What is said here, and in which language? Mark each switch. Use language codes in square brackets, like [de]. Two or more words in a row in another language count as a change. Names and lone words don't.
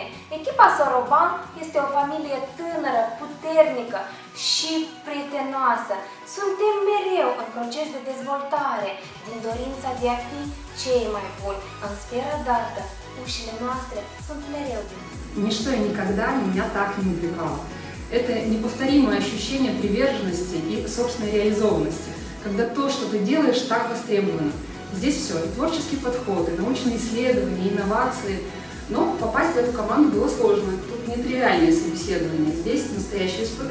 [ro] Echipa Soroban este o familie tânără, puternică și prietenoasă. Suntem mereu în proces de dezvoltare, din dorința de a fi cei mai buni. În sfera d'artă, ușile noastre sunt mereu deschise. [ru] Ничто и никогда меня так не увлекало. Это неповторимое ощущение приверженности и собственной реализованности, когда то, что ты делаешь, так востребовано. Здесь все, и творческий подход, и научные исследования, и инновации. Но попасть в эту команду было сложно. Тут не тривиальные собеседования, здесь настоящее испытание.